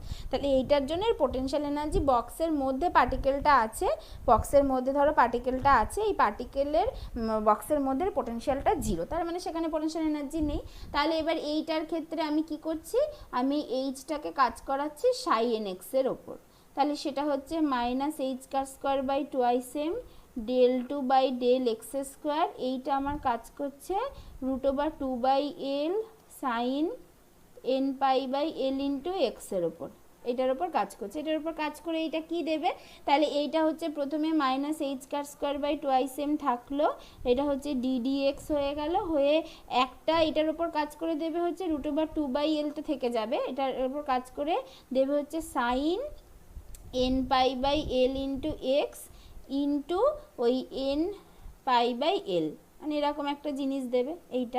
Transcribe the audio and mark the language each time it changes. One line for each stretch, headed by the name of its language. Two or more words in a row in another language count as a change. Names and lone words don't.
Bangla: তাহলে এইটার জন্য
English: potential energy
Bangla: বক্সের মধ্যে পার্টিকেলটা আছে, বক্সের মধ্যে ধরো পার্টিকেলটা আছে, এই পার্টিকেলের বক্সের মধ্যে পোটেনশিয়ালটা 0, তার মানে সেখানে
English: potential energy
Bangla: নেই। তাহলে এবার এইটার ক্ষেত্রে আমি কি করছি, আমি এইচটাকে কাজ করাচ্ছি সাই এন এক্সের ওপর। তাহলে সেটা হচ্ছে -h²/2m del2/del x², এইটা আমার কাজ করছে √2/l
English: sine n pi by l into x
Bangla: ওপর, এটার ওপর কাজ করছে। এটার ওপর কাজ করে এইটা কি দেবে, তাহলে এইটা হচ্ছে প্রথমে -h²/2m থাকলো, এটা হচ্ছে ddx হয়ে গেল, হয়ে একটা এটার ওপর কাজ করে দেবে হচ্ছে √2/l তো থেকে যাবে, এটার ওপর কাজ করে দেবে হচ্ছে
English: sine n pi by l into x into
Bangla: ওই
English: n pi by l,
Bangla: মানে এরকম একটা জিনিস দেবে এইটা।